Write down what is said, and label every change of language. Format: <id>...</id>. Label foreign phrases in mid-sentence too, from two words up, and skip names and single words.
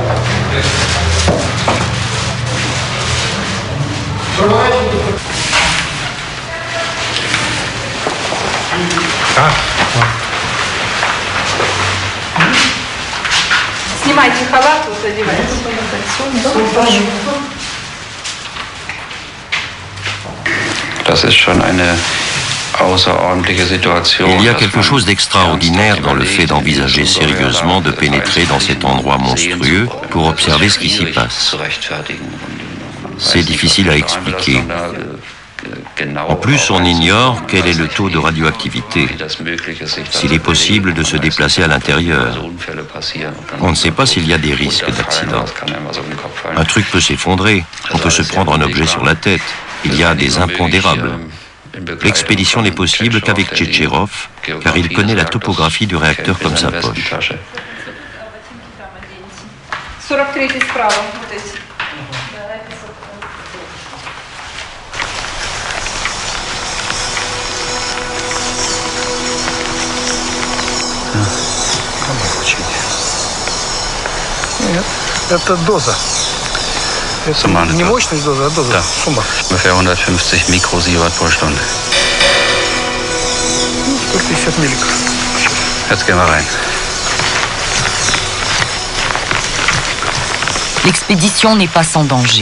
<ru>Снимайте халат, вот одевайте.</ru> <de>Das ist schon eine außerordentliche Situation.</de> <fr>Il y a quelque chose d'extraordinaire dans le fait d'envisager sérieusement de pénétrer dans cet endroit monstrueux pour observer ce qui s'y passe. C'est difficile à expliquer. En plus, on ignore quel est le taux de radioactivité, s'il est possible de se déplacer à l'intérieur. On ne sait pas s'il y a des risques d'accident. Un truc peut s'effondrer, on peut se prendre un objet sur la tête. Il y a des impondérables. L'expédition n'est possible qu'avec Tchetcherov, car il connaît la topographie du réacteur comme sa poche.</fr> <ru>43-й справа, вот эти. Нет, это доза. Это не мощность доза, а доза. Да. Сумма.</ru> <de>Ungefähr 150 Mikrosievert pro Stunde.</de> <ru>150 миллиграмм.</ru> <de>Jetzt gehen wir rein.</de> <fr>L'expédition n'est pas sans danger.</fr>